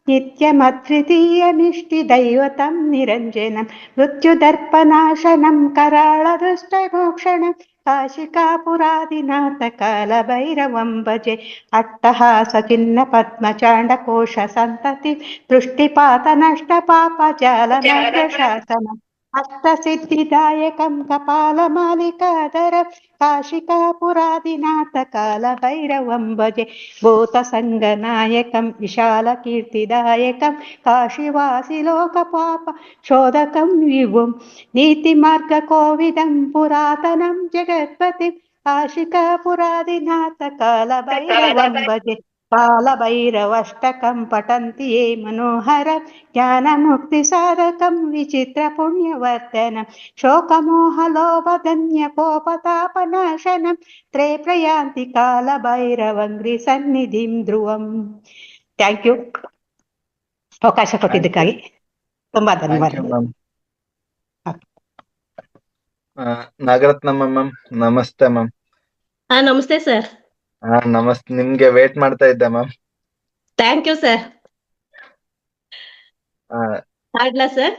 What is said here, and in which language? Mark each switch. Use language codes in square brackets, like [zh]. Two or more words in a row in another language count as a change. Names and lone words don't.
[sa] ನಿತ್ಯಮದ್ವಿತೀಯಮಿಷ್ಟಿದೈವತಂ ನಿರಂಜನಂ ಮೃತ್ಯುದರ್ಪನಾಶನಂ ಕರಾಳದೃಷ್ಟಮೋಕ್ಷಣಂ ಕಾಶಿಕಾಪುರಾದಿನಾಥ ಕಾಲ ಭೈರವಂ ಭಜೆ ಅಟ್ಟಹಾಸ ಚಿನ್ನ ಪದ್ಮಚಾಂಡಕೋಶ ಸಂತತಿ ದೃಷ್ಟಿಪಾತ ನಷ್ಟ ಪಾಪ ಜಾಲ ಶಾಸನಂ अष्टसिद्धिदायकं कपालमालिकाधरं काशिकापुरादिनाथ कालभैरवं भजे भूतसङ्गनायकं विशालकीर्तिदायकं काशीवासिलोकपाप शोधकं विभुं नीतिमार्गकोविदं पुरातनं जगत्पतिं काशिकापुरादिनाथ कालभैरवं भजे कालभैरवष्टकं पठन्ति ये मनोहरं ज्ञानमुक्तिसाधकं विचित्रपुण्यवर्धनं शोकमोहलोभधन्यकोपतापनाशनं त्रयप्रयान्ति कालभैरवं सन्निಧಿಂ ಧ್ರುವಂ. [en] thank you. [kn] ಅವಕಾಶ ಕೊಟ್ಟಿದ್ದಕ್ಕಾಗಿ ತುಂಬಾ ಧನ್ಯವಾದಗಳು. ನಾಗರತ್ನಮ್ಮ ಮ್ಯಾಮ್, ನಮಸ್ತೆ ಮ್ಯಾಮ್. ನಮಸ್ತೆ ಸರ್. ನಮಸ್ತೆ. ನಿಮ್ಗೆ ವೇಟ್ ಮಾಡ್ತಾ ಇದ್ದೆ ಮ್ಯಾಮ್. [en] thank you sir. [kn] ಹಾಡ್ಲಾ ಸರ್?